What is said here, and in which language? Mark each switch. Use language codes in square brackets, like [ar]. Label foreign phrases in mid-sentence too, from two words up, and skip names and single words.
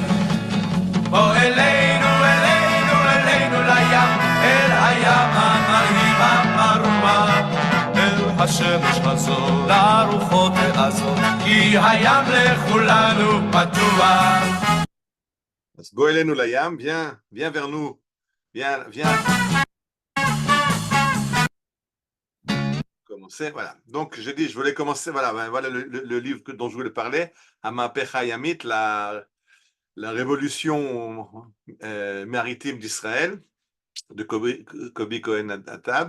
[he] בוא אלינו אלינו אלינו לים, אל הים המרהיב המרומה, אל השמש הזו לרוחות הזאת, כי הים לכולנו פתוח. אז בוא אלינו לים, [fr] viens vers nous, viens. Commencer, voilà. Donc, j'ai dit, je voulais commencer, voilà le livre dont je voulais parler, Hamapecha Yamit, la révolution maritime d'Israël, de Kobi Cohen Atab.